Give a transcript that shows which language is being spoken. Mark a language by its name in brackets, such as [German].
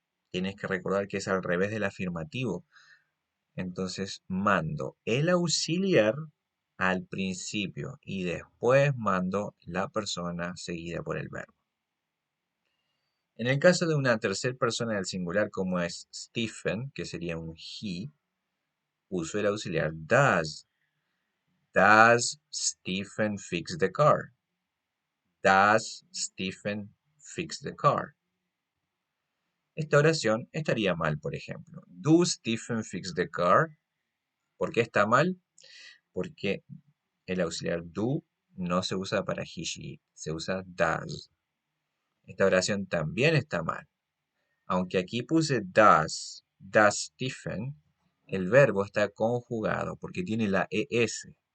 [Spanish] Tienes que recordar que es al revés del afirmativo. Entonces mando el auxiliar al principio y después mando la persona seguida por el verbo. En el caso de una tercera persona del singular como es Stephen, que sería un he, uso el auxiliar does. [English] Does Stephen fix the car? Does Stephen fix the car? [Spanish] Esta oración estaría mal, por ejemplo. [English] Do Stephen fix the car? [Spanish] ¿Por qué está mal? Porque el auxiliar do no se usa para he, she, se usa does. Esta oración también está mal. Aunque aquí puse does Stephen, el verbo está conjugado porque tiene la ES.